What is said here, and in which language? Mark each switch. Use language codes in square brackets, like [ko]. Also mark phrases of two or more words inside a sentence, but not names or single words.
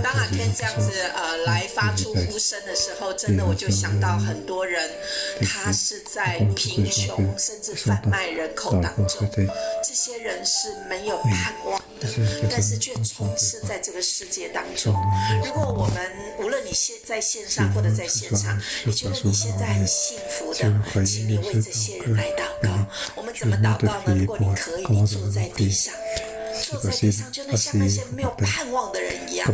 [zh] 當阿 Ken 這樣子來發出呼聲的時候，真的我就想到很多人，他是在貧窮甚至販賣人口當中，這些人是沒有盼望的，但是卻充斥在這個世界當中。如果我們無論你在線上或者在線上，你覺得你現在很幸福的，請你為這些人來禱告。我們怎麼禱告呢？如果你可以，你坐在地上， 坐在地上，就像那些没有盼望的人一样。